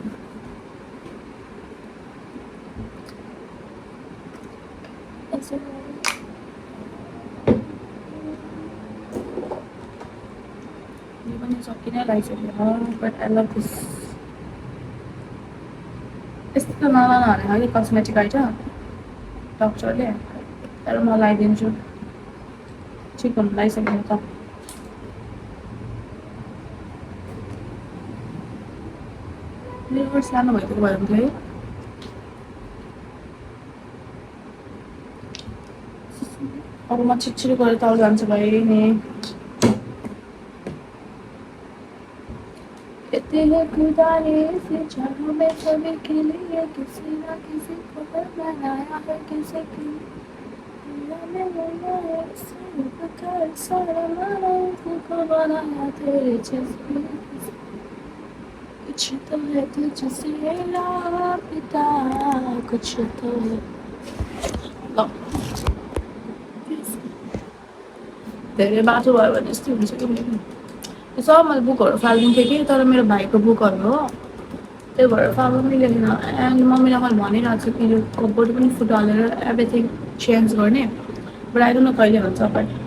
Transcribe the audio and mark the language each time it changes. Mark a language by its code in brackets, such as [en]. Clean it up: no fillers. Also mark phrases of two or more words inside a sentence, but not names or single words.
[ne] यो पनि सकिनै लागिसक्यो [en] but I love this [ne] यस्तो नलानु भने है [en] cosmetic item [ne] डक्टरले तर म लगाइदिन्छु ठिक हुनु लागिसक्यो त मेरो सानो भएको भयो भने है अब म छिटछिटो गरेर तल जान्छु भाइ नि [hi] कहते हैं खुदा ने इसे जहाँ में सभी के लिए किसी ना किसी को बनाया है किसी की दुनिया में होना है कर सारा मानो को बनाया तेरे जैसे कुछ तो है तुझसे लापता कुछ तो है [ne] धेरै बाटो भयो भने यस्तो हुन्छ कि सब मैले बुकहरू फालिदिन्थेँ कि तर मेरो भाइको बुकहरू हो त्यही भएर फाल्नु मिलेन एन्ड मम्मीलाई मैले भनिरहेको छु कि यो कपबोर्ड पनि फुट हालेर [en] everything change [ne] गर्ने [en] but I don't know [ne] कहिले हुन्छ बट